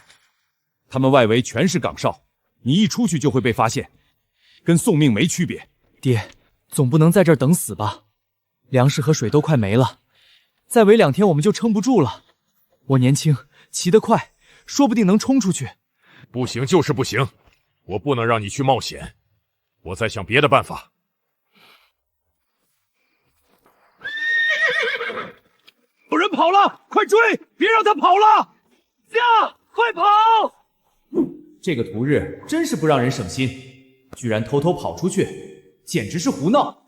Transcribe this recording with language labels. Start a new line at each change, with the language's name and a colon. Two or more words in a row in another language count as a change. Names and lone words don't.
Chinese: 他們外圍全是崗哨，你一出去就會被發現，跟送命沒區別。爹，總不能在這兒等死吧？糧食和水都快沒了，再圍2天我們就撐不住了。我年輕，騎得快，說不定能衝出去。不行就是不行，我不能讓你去冒險，我再想別的辦法。有人跑了，快追！別讓他跑了！下，快跑！這個屠日真是不讓人省心，居然偷偷跑出去，簡直是胡鬧！